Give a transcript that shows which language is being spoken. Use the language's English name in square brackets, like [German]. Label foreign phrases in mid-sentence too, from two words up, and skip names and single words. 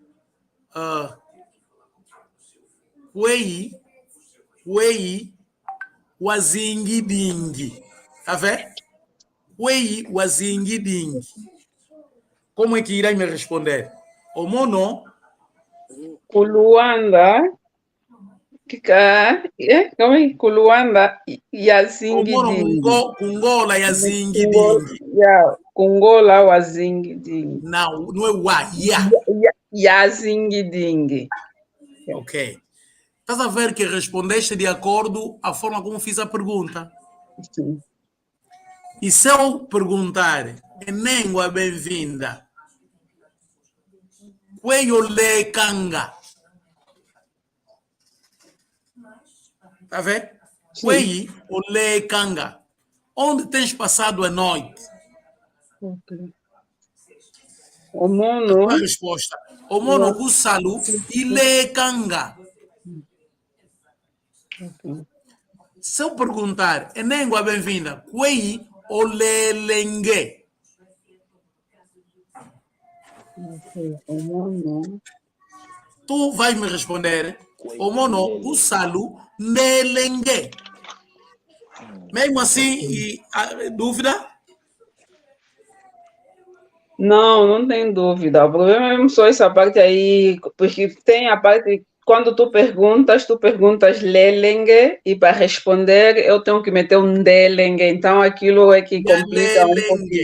[Kongo] Wei wazingidingi. [Portuguese] Tá vendo? [Kongo] Wei wazingidingi. [Portuguese] Como é que irá me responder? [Kongo] O mono. [Portuguese] Kuluanda. Como é? [Kongo] Kuluanda yazingidingi. Kungola yazingidingi. Kungola wazingidingi. [Portuguese] Não é wa, [Kongo] yazingidingi. [Portuguese] Ok. Estás a ver que respondeste de acordo à forma como fiz a pergunta? Sim. E se eu perguntar, Nengwa bem-vinda, [Kongo] Kweyole Kanga. [Portuguese] Está a ver? [Kongo] Kweyole Kanga. [Portuguese] Onde tens passado a noite? [Kongo] Okay. O mono. [Portuguese] A resposta. [Kongo] O mono kusalu ile kanga. [Portuguese] Okay. Se eu perguntar, Nengwa bem-vinda, [Kongo] Kwei olelenge. [Portuguese] Tu vais me responder, [Kongo] o mono kusalu nelenge. [Portuguese] Mesmo assim, dúvida? Não tem dúvida. O problema é mesmo só essa parte aí, porque tem a parte, quando tu perguntas lelenge, e para responder eu tenho que meter um delenge, então aquilo é que complica um pouquinho.